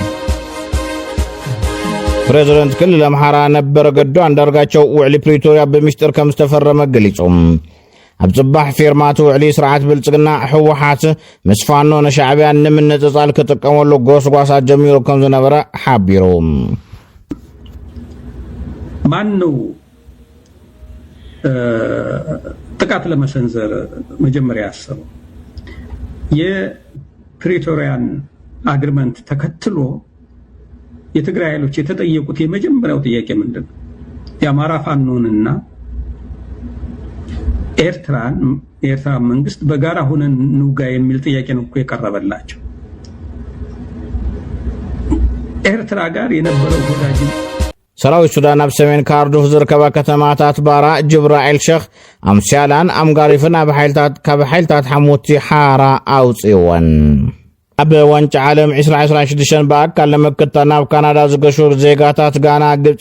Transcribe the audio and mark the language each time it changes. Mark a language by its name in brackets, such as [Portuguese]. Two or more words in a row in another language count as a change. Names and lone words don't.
[Tigrinya] ፕሬዝደንት ክልል ኣምሓራ ነበረ ገዱ አንዳርጋቸው ውዕሊ ፕሪቶሪያ ብምስጢር ከም ዝተፈረመ ገሊጾም ኣብ ጽባሕ ፊርማቱ ውዕሊ ስርዓት ብልጽግና ህወሓት ምስ ፋኖ ንሻዕብያ ንምንጽጻል ክጥቀመሉ ጎስጓሳት ጀሚሩ ከም ዝነበረ ሓቢሮም [Amharic] ማን ነው ጥቃት ለመሰንዘር መጀመሪያ ያሰበው? የፕሪቶሪያን አግሪመንት ተከትሎ የትግራይ ኃይሎች የተጠየቁት የመጀመሪያው ጥያቄ ምንድነው? የአማራ ፋኖንና ኤርትራ መንግስት በጋራ ሆነን ንውጋ የሚል ጥያቄ ነው እኮ የቀረበላቸው። ኤርትራ ጋር የነበረው ወዳጅ [Tigrinya] ሰራዊት ሱዳን ኣብ ሰሜን ካርዱፍ ዝርከባ ከተማታት ባራ ጅብራኤል ሸኽ ኣምስያላን ኣምጋሪፍን ኣብ ሓይልታት ሓሙቲ ሓራ ኣውፅወን ኣብ ዋንጫ ዓለም 2026 በኣካል ለመክተና ናብ ካናዳ ዝገሹ ዜጋታት ጋና ግብፂ